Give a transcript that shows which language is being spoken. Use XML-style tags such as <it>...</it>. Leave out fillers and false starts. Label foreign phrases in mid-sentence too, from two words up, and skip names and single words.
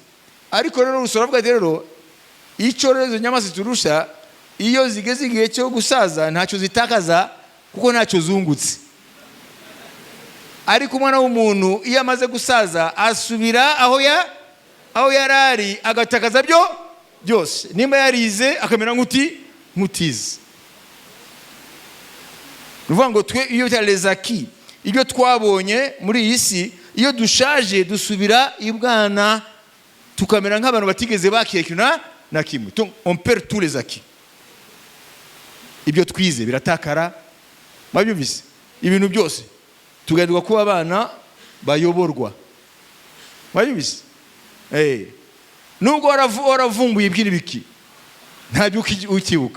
<rw>Ariko rero Rusoro avuga rero icyo rero inyamaswa turusha, iyo zigeze igihe cyo gusaza ntacyo zitakaza kuko ntacyo zungutse. Ariko umwana w'umuntu iyo amaze gusaza asubira aho yarari, agatakaza byose. Nimba yarize akamera nk'utize. Nuvuga ngo twe iyo bita</rw> <fr>les acquis,</fr> <rw>ibyo twabonye muri iyi si, iyo dushaje dusubira ibwana, tukamera nk'abantu batigeze bakiyekina na kimwe.</rw> <fr>On perd tous les acquis.</fr> <rw>Ibyo twize biratakara. Mwabyumvise? Ibintu byose tugarirwa kuba abana bayoborwa. Mwabyumvise? Nubwo waravumbuye ibyo biki, ntabyo ukibuka.</rw>